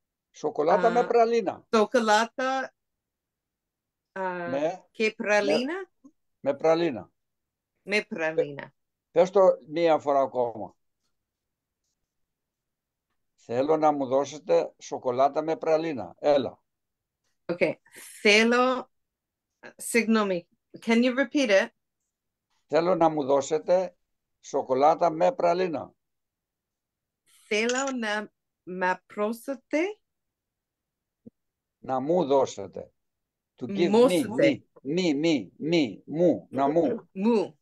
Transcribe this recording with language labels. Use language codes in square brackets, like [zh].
[el] σοκολάτα με πραλίνα. σοκολάτα Με, και πραλίνα, με πραλίνα. με πραλίνα. Πες το μία φορά ακόμα. Θέλω να μου δώσετε σοκολάτα με πραλίνα. Έλα. [en] Okay, [el] θέλω, συγγνώμη, [en] can you repeat it? [el] Θέλω να μου δώσετε σοκολάτα με πραλίνα. Θέλω να μ' πρόσετε, Να μου δώσετε. [en] To give me, [el] μόσετε, μου, να μου. μου.